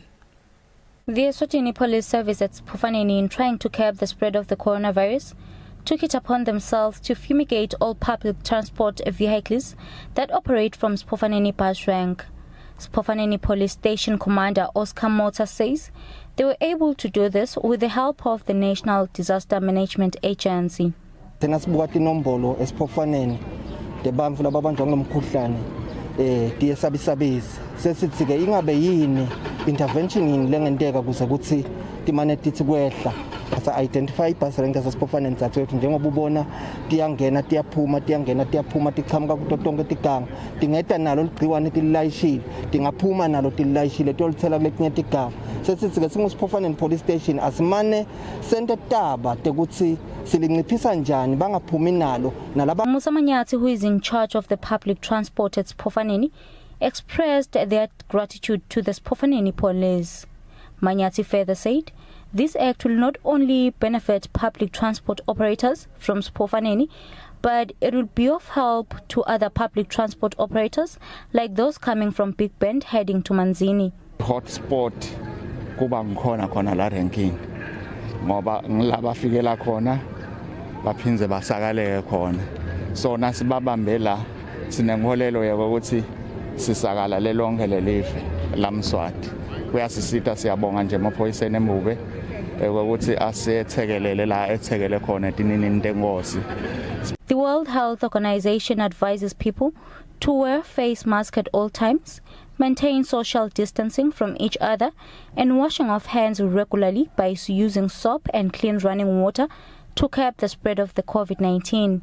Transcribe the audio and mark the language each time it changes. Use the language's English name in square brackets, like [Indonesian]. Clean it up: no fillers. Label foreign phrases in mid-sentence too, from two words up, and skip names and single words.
[English] The Eswatini Police Service at Sipofaneni, in trying to curb the spread of the coronavirus, took it upon themselves to fumigate all public transport vehicles that operate from Sipofaneni bus rank. Sipofaneni Police Station Commander Oscar Mota says they were able to do this with the help of the National Disaster Management Agency. [Swati] Debantu labantu ngomkhuhlane diyesabisabisa sesithi ke ingabe yini intervention ngilengenteka kuze kuthi timane tithi kwehla asa identify ibus rank sasiphofaneni zathwethu njengoba ubona tiyangena tiyaphuma tichamuka kuto tonke tiganga tingeta nalo ligciwane tililayishile tingaphuma nalo tililayishile tolithela kuletinye tiganga sesithi ke singusiphofaneni police station asimane sente taba tekuthi silinciphisa njani bangaphumi nalo nalaba. [English] Musa Manyathi, who is in charge of the public transport at Sphofaneni, expressed their gratitude to the Sphofaneni police. Manyathi further said this act will not only benefit public transport operators from Sphofaneni, but it will be of help to other public transport operators like those coming from Big Bend heading to Manzini. [Swati] Hotspot kuba khona la ranking ngoba ngilaba fikela khona baphinze basakaleke khona so nasibabambe la sinenkolelo yokuthi sisakala lelonke lelive lamswati kuyasisita siyabonga nje amaphoyiseni emuve ukuthi asethekelele la ethekele khona tinini tengosi. [English] The World Health Organization advises people to wear face masks at all times, maintain social distancing from each other, and washing of hands regularly by using soap and clean running water to curb the spread of the COVID-19.